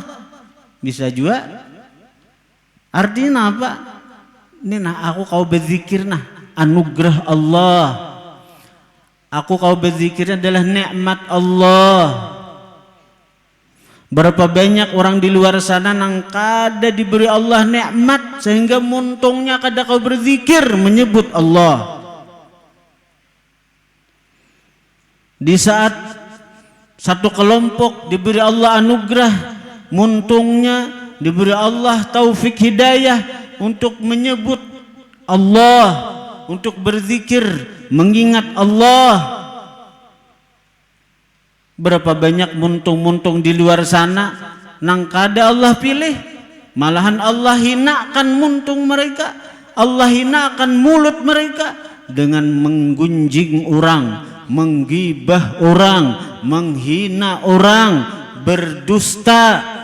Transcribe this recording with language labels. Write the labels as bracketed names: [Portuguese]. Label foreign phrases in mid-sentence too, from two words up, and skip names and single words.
[Indonesian] Bisa juga artinya apa? Ini nah aku kau berzikir nah anugerah Allah, aku kau berzikir adalah nikmat Allah. [Banjar] Berapa banyak orang di luar sana nang kada diberi Allah nikmat sehingga muntungnya kada kau berzikir menyebut Allah. [Indonesian] Di saat satu kelompok diberi Allah anugerah, muntungnya diberi Allah taufik hidayah untuk menyebut Allah, untuk berzikir, mengingat Allah. Berapa banyak muntung-muntung di luar sana nang kada Allah pilih, malahan Allah hinakan muntung mereka, Allah hinakan mulut mereka dengan menggunjing orang, menggibah orang, menghina orang, berdusta.